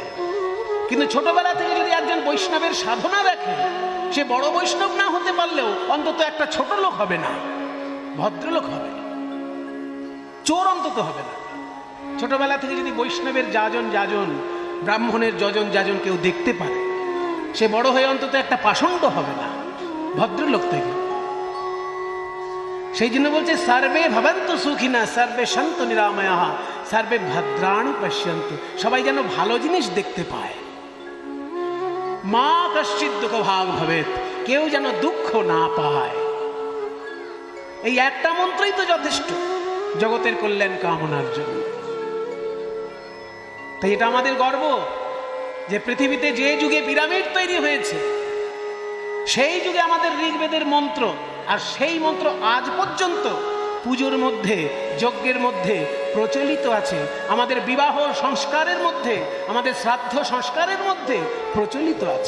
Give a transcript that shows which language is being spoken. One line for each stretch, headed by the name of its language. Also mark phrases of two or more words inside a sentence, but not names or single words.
Bangla: কিন্তু ছোটবেলা থেকে যদি একজন বৈষ্ণবের সাধনা দেখে, সে বড় বৈষ্ণব না হতে পারলেও অন্তত একটা ছোট লোক হবে না, ভদ্রলোক হবে। চোর অন্তত হবে না। ছোটবেলা থেকে যদি বৈষ্ণবের যাজন ব্রাহ্মণের যাজন কেউ দেখতে পারে, সে বড় হয়ে অন্তত একটা পাষণ্ড হবে না, ভদ্রলোক থেকে।
Sanskrit: সেই জন্য বলছে সর্বে ভবন্তু সুখিনা সর্বে সন্তু নিরাময়াঃ সর্বে ভদ্রাণি পশ্যন্তু,
Bangla: সবাই যেন ভালো জিনিস দেখতে পায়।
Sanskrit: মা কশ্চিৎ দুঃখ ভাগ ভবেৎ,
Bangla: কেউ যেন দুঃখ না পায়। এই একটা মন্ত্রই তো যথেষ্ট জগতের কল্যাণ কামনার জন্য। তাই এটা আমাদের গর্ব যে পৃথিবীতে যে যুগে পিরামিড তৈরি হয়েছে সেই যুগে আমাদের ঋগ্বেদের মন্ত্র, আর সেই মন্ত্র আজ পর্যন্ত পুজোর মধ্যে, যজ্ঞের মধ্যে প্রচলিত আছে, আমাদের বিবাহ সংস্কারের মধ্যে, আমাদের শ্রাদ্ধ সংস্কারের মধ্যে প্রচলিত আছে।